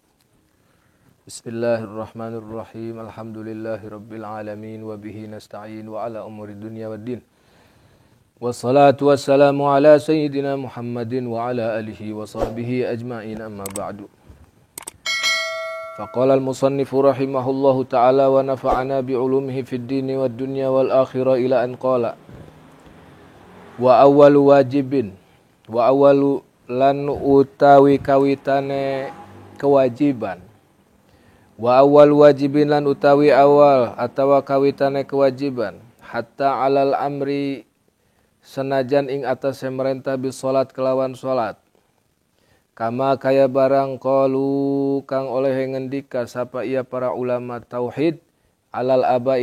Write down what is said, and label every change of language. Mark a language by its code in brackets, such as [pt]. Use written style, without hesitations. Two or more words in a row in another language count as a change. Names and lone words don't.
[ar] بسم الله الرحمن الرحيم. الحمد لله رب العالمين وبه نستعين وعلى أمور الدنيا والدين. والصلاة والسلام على سيدنا محمد وعلى آله وصحبه أجمعين، أما بعد. فقال المصنف رحمه الله تعالى ونفعنا بعلومه في الدين والدنيا والآخرة إلى أن قال وأول واجب، وأول [jv] lan utawi kawitane kewajiban, [ar] wa أول واجب [jv] lan utawi awal atawa kawitane kewajiban, [ar] حتى على الأمر [jv] senajan ing atas merentah [ar] بالصلاة [jv] kelawan salat, kama kaya barang qalu kang oleh ngendika sapa ia para ulama tauhid, [ar] على الآباء